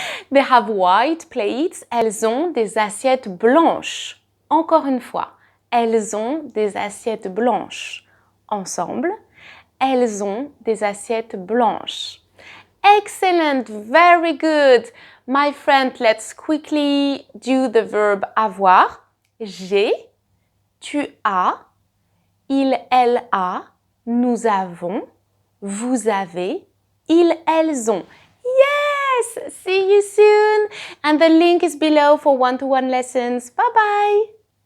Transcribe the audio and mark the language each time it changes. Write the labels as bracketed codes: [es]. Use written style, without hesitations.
[en] They have white plates. [fr] Elles ont des assiettes blanches. Encore une fois, elles ont des assiettes blanches. Ensemble, elles ont des assiettes blanches. [en] Excellent, very good. My friend, let's quickly do the verb avoir. [fr] J'ai, tu as, il, elle a, nous avons, vous avez, ils, elles ont. [en] Yes! See you soon! And the link is below for one-to-one lessons. Bye-bye!